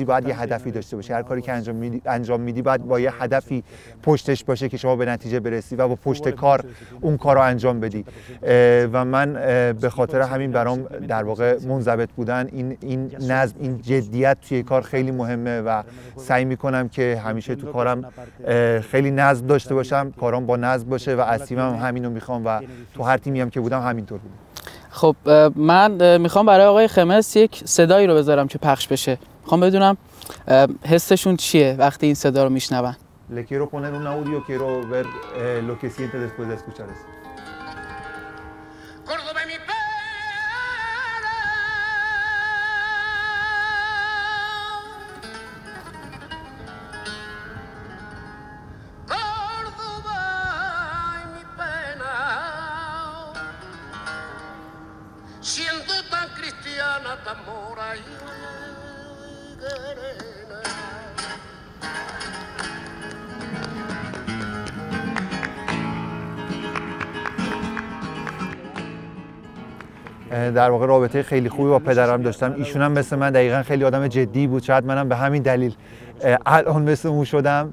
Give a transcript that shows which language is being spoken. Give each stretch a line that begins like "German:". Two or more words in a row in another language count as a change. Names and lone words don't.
Persian: باید یه هدفی داشته باشی، هر کاری که انجام میدی باید با یه هدفی پشتش باشه که شما به نتیجه برسی و با پشت کار اون کار رو انجام بدی و من به خاطر همین برام در واقع منضبط بودن، این نظم، این جدیت توی کار خیلی مهمه و سعی میکنم که همیشه تو کارم خیلی نظم داشته باشم، کارام با نظم باشه و از تیمم همینو میخوام و تو هر تیمی هم که بودم همینطور بود. خب من میخوام برای آقای خمس یک صدایی رو بذارم که پخش بشه. میخوام بدونم حسشون چیه وقتی این صدا رو میشنون.
Spanish: Le quiero poner un audio, quiero ver lo que siente después de escuchar eso. Córdoba mi pena, Córdoba mi pena, siendo tan cristiana, tan mora y serena.
Persian: در واقع رابطه خیلی خوبی با پدرم داشتم. ایشون هم مثل من دقیقاً خیلی آدم جدی بود. شاید منم به همین دلیل الان مثل اون شدم.